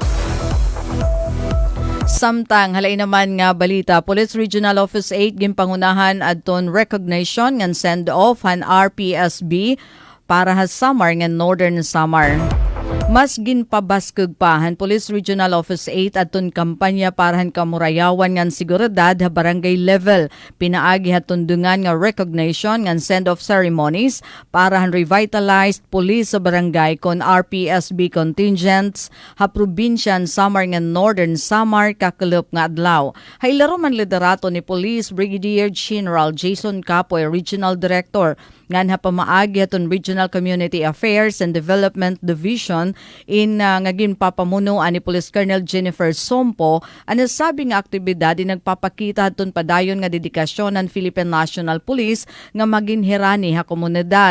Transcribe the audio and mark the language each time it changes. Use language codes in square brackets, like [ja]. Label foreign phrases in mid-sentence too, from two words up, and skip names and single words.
[war] Samtang halay naman nga balita, Police Regional Office 8 gimpangunahan adton recognition ngan [en] send off [war] han RPSB para ha Samar ngan Northern Samar. Mas ginpabaskeg pa han Police Regional Office 8 aton kampanya para han kamurayawan ngan seguridad ha [en] barangay level. [war] Pinaagi haton dungan nga recognition ngan [en] send-off ceremonies [war] para han [en] revitalized police [war] sa barangay kon RPSB contingents ha probinsyan Samar ngan Northern Samar kakelop nga adlaw. Hailaro man liderato ni Police Brigadier General Jason Capoy, [en] Regional Director [war] ngan ha pamaagi haton Regional Community Affairs and Development Division in ngagin papamunuan ni Police Colonel Jennifer Sompo ang nasabi nga aktibidad din nagpapakita haton padayon nga dedikasyon ng Philippine National Police nga maginhirani ha komunidad.